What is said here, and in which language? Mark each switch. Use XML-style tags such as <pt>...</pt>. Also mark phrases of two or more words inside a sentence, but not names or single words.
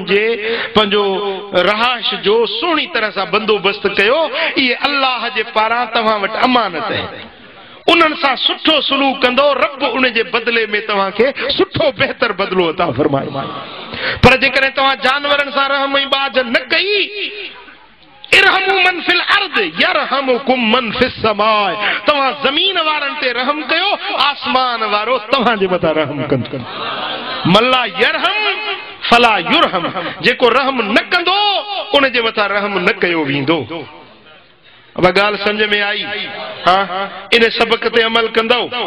<sd>जे पंहिंजो रहाश जो सुहिणी तरह सां बंदोबस्त कयो इहे अल्लाह जे पारां तव्हां वटि अमानत आहे उन्हनि सां सुठो सलूक कंदो रब उन जे बदिले में तव्हांखे सुठो बहितर बदिलो अता फरमाए पर जेकॾहिं तव्हां जानवरनि सां रहम ऐं बाझ न कई</sd> <ar>ارحموا من في الأرض يرحمكم من في السماء</ar> <sd>तव्हां ज़मीन वारनि ते रहम कयो आसमान वारो तव्हांजे मथां रहम कंदो</sd> <ar>من لا يرحم فلا يرحم</ar> <sd>जेको रहम न कंदो उन जे मथां रहम न कयो वेंदो अब ॻाल्हि सम्झ में आई हाँ इन सबक ते अमल कंदो</sd>